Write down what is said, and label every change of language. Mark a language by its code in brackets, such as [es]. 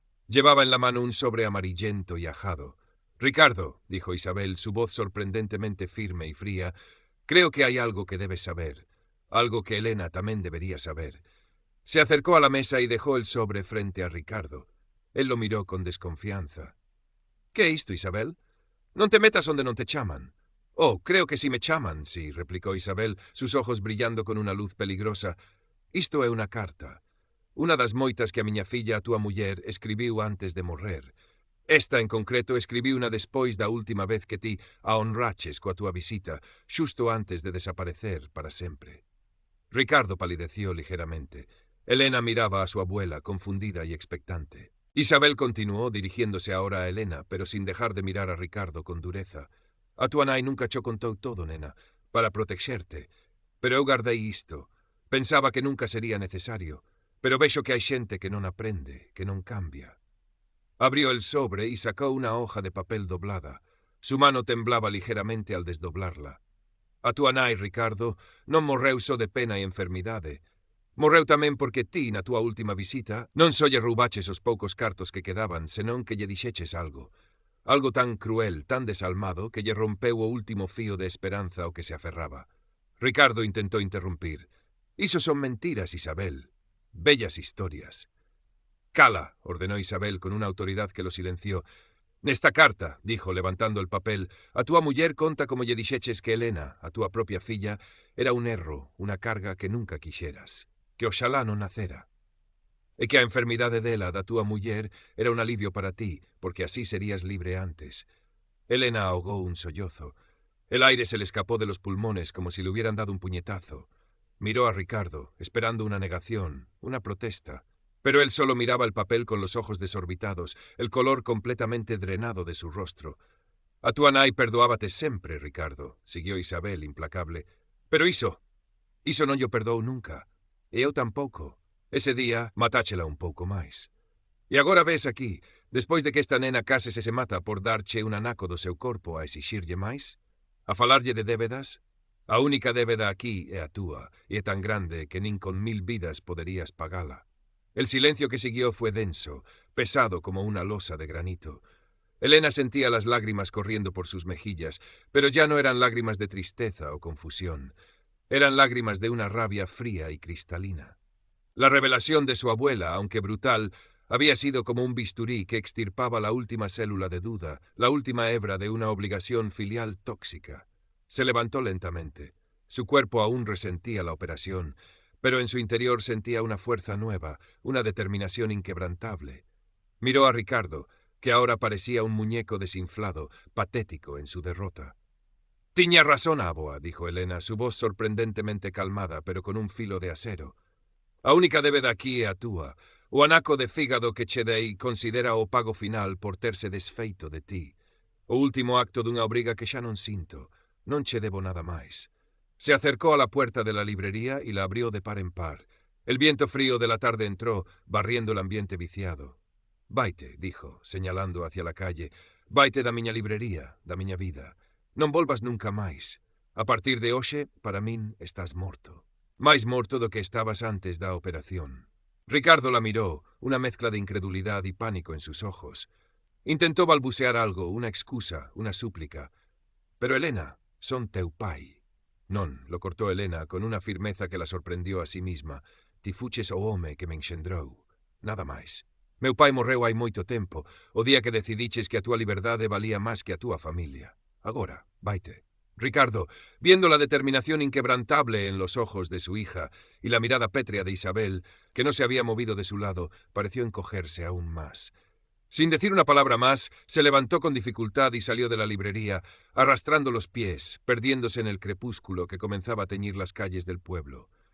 [es] Llevaba en la mano un sobre amarillento y ajado. «Ricardo», dijo Isabel, su voz sorprendentemente firme y fría, «creo que hay algo que debes saber, algo que Elena también debería saber». Se acercó a la mesa y dejó el sobre frente a Ricardo. Él lo miró con desconfianza. [gl] «¿Qué é isto, Isabel? Non te metas onde non te chaman». «Oh, creo que si me chaman, sí», [es] replicó Isabel, sus ojos brillando con una luz peligrosa. [gl] «Isto é unha carta. Unha das moitas que a miña filla, a túa muller, escribiu antes de morrer. Esta, en concreto, escribiuna despois da última vez que ti a honraches coa túa visita, xusto antes de desaparecer para sempre». [es] Ricardo palideció ligeramente. Elena miraba a su abuela, confundida y expectante. Isabel continuó, dirigiéndose ahora a Elena, pero sin dejar de mirar a Ricardo con dureza. [gl] «A túa nai nunca cho contou todo, nena, para protexerte. Pero eu guardei isto. Pensaba que nunca sería necesario, pero vexo que hai xente que non aprende, que non cambia». [es] Abrió el sobre y sacó una hoja de papel doblada. Su mano temblaba ligeramente al desdoblarla. [gl] «A túa nai, Ricardo, non morreu só de pena e enfermidade. Morreu tamén porque ti, na túa última visita, non só lle roubaches os poucos cartos que quedaban, senón que lle dixeches algo. Algo tan cruel, tan desalmado, que lle rompeu o último fío de esperanza ao que se aferraba». Ricardo intentó interrumpir. «Iso son mentiras, Isabel. Bellas historias». [es] «Cala», ordenó Isabel con una autoridad que lo silenció. [gl] «Nesta carta», [es] dijo, levantando el papel, [gl] «a túa muller conta como lle dixeches que Elena, a túa propia filla, era un erro, unha carga que nunca quixeras, que oxalá non nacera. E que a enfermidade dela, da túa muller, era un alivio para ti, porque así serías libre antes». [es] Elena ahogó un sollozo. El aire se le escapó de los pulmones como si le hubieran dado un puñetazo. Miró a Ricardo, esperando una negación, una protesta. Pero él solo miraba el papel con los ojos desorbitados, el color completamente drenado de su rostro. [gl] «A túa nai perdoábate sempre, Ricardo», [es] siguió Isabel, implacable. [gl] «Pero iso non yo perdou nunca. E eu tampouco. Ese día matáchela un pouco máis. E agora ves aquí, despois de que esta nena case se mata por darche un anaco do seu corpo a exixirlle máis? A falarlle de débedas? A única débeda aquí é a túa, e é tan grande que nin con 1000 vidas poderías pagala». [es] El silencio que siguió fue denso, pesado como una losa de granito. Elena sentía las lágrimas corriendo por sus mejillas, pero ya no eran lágrimas de tristeza o confusión. Eran lágrimas de una rabia fría y cristalina. La revelación de su abuela, aunque brutal, había sido como un bisturí que extirpaba la última célula de duda, la última hebra de una obligación filial tóxica. Se levantó lentamente. Su cuerpo aún resentía la operación, pero en su interior sentía una fuerza nueva, una determinación inquebrantable. Miró a Ricardo, que ahora parecía un muñeco desinflado, patético en su derrota. [gl] «Tiña razón, aboa», [es] dijo Elena, su voz sorprendentemente calmada, pero con un filo de acero. [gl] «A única débeda aquí é a túa. O anaco de fígado que che dei considera o pago final por terse desfeito de ti. O último acto dunha obriga que xa non sinto. Non che debo nada máis. [es] Se acercó a la puerta de la librería y la abrió de par en par. El viento frío de la tarde entró, barriendo el ambiente viciado. Vaite, dijo, señalando hacia la calle. [gl] Vaite da miña librería, da miña vida. Non volvas nunca máis. A partir de hoxe, para min, estás morto. Máis morto do que estabas antes da operación. [es] Ricardo la miró, una mezcla de incredulidad y pánico en sus ojos. Intentó balbucear algo, una excusa, una súplica. [gl] Pero Elena, son teu pai. [es] Non, lo cortó Elena con una firmeza que la sorprendió a sí misma. [gl] Ti fuches o home que me enxendrou. Nada máis. Meu pai morreu hai moito tempo, o día que decidiches que a túa liberdade valía máis que a túa familia. Agora, vaite. [es] Ricardo, viendo la determinación inquebrantable en los ojos de su hija y la mirada pétrea de Isabel, que no se había movido de su lado, pareció encogerse aún más. Sin decir una palabra más, se levantó con dificultad y salió de la librería, arrastrando los pies, perdiéndose en el crepúsculo que comenzaba a teñir las calles del pueblo.